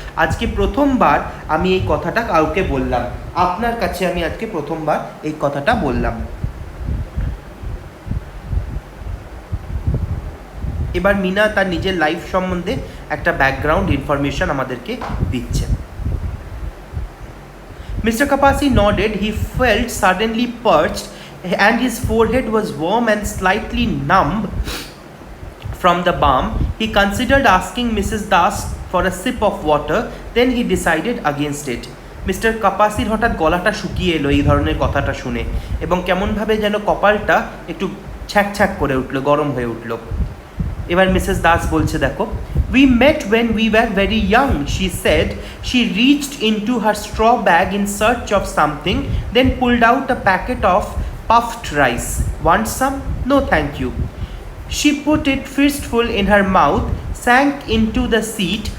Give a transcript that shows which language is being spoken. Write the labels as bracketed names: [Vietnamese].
[Bangla] আজকে প্রথমবার আমি এই কথাটা কাউকে বললাম, আপনার কাছে আমি আজকে প্রথমবার এই কথাটা বললাম। এবার মিনা তার নিজের লাইফ সম্বন্ধে একটা ব্যাকগ্রাউন্ড ইনফরমেশন আমাদেরকে দিচ্ছে। [English] Mr. Kapasi nodded. He felt suddenly perched and his forehead was warm and slightly numb from the balm. He considered asking Mrs. Das for a sip of water, then he decided against it. [Bangla] Mister কাপাসির হঠাৎ গলাটা শুকিয়ে এলো এই ধরনের কথাটা শুনে, এবং কেমনভাবে যেন কপালটা একটু ছ্যাঁক করে উঠলো, গরম হয়ে উঠলো। এবার মিসেস দাস বলছে, দেখো, [English] we met when we were very young, she said. She reached into her straw bag in search of something, then pulled out a packet of puffed rice. Want some? No, thank you. She put it fistful in her mouth, sank into the seat,